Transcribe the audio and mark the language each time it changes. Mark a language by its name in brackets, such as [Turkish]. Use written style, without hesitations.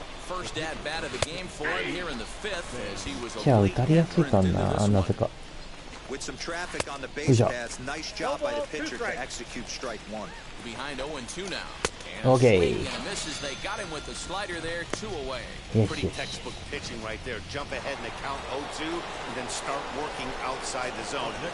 [English] first at bat of the game for him here in the fifth as he was [Japanese] じゃあ打たれやすいかな、なぜか。 [English] With some traffic on the base paths, nice job by the pitcher to execute strike one. Behind 0-2 now. Okay. Misses. They got him with the slider there, 2 away. Yes, Pretty yes. textbook pitching right there. Jump ahead in the count 0-2 and then start working outside the zone.